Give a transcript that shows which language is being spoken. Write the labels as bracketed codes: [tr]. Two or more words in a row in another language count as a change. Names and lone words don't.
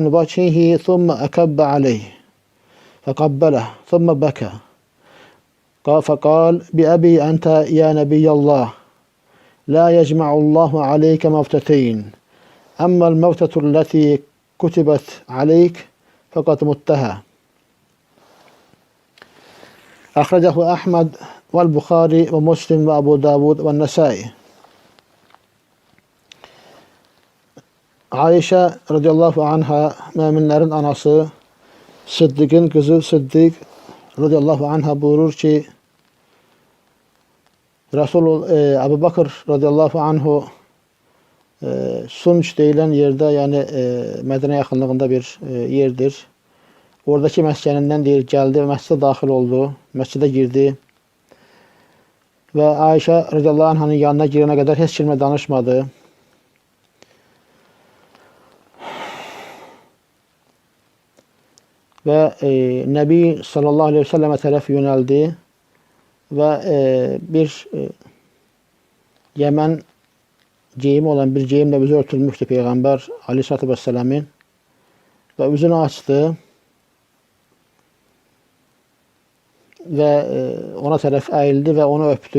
[ar] وجهه ثم أكب عليه فقبله ثم بكى فقال بأبي أنت يا نبي الله لا يجمع الله عليك موتتين أما الموتة التي كتبت عليك فقد متها أخرجه أحمد والبخاري ومسلم وأبو داود والنسائي. [tr] Ayşe [ar] رضي الله عنها, [tr] müminlerin anası, Sıddık'ın kızı Sıddık [ar] رضي الله عنها [tr] buyurur ki, Ebu Bakır [ar] رضي الله عنه [tr] Sunç deyilen yerde, yani Medine yakınlığında bir yerdir. [az] Oradaki məskənindən deyir, gəldi və məscidə daxil oldu, məscidə girdi və Ayşə [ar] رضي الله عنها [az] yanına girənə qədər heç kimə danışmadı. Və Nəbi [ar] صلى الله عليه وسلم [az] tərəf yönəldi və bir Yəmən geyimi olan bir geyimlə üzü örtülmüşdü Peyğəmbər [ar] عليه الصلاة والسلام [az] və üzünü açdı və ona tərəf əyildi və onu öpdü.